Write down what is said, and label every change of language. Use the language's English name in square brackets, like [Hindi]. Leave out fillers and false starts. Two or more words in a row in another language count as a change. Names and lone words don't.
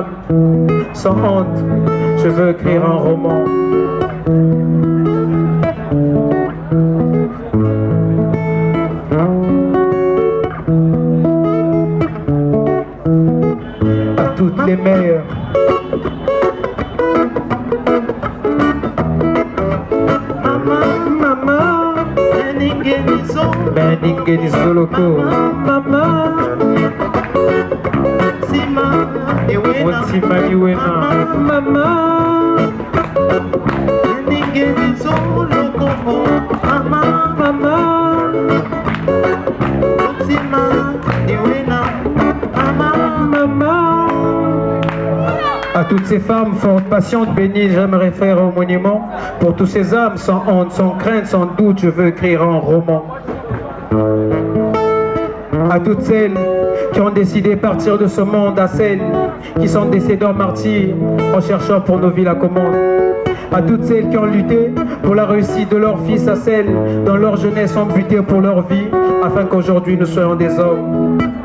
[French] Sans honte, je veux écrire un roman. À toutes les mères. [Lingala] Meningeni Zoloko, mama, Mutima miwena, mama, Meningeni Zoloko, mama, Mutima miwena, mama. [French] À toutes ces femmes fortes, patientes, bénies, j'aimerais faire un monument. Pour tous ces âmes, sans honte, sans crainte, sans doute, je veux écrire un roman. À toutes celles qui ont décidé de partir de ce monde, à celles qui sont décédées en martyrs en cherchant pour nos vies la commande, À toutes celles qui ont lutté pour la réussite de leurs fils, à celles dont leur jeunesse ont buté pour leur vie, afin qu'aujourd'hui nous soyons des hommes.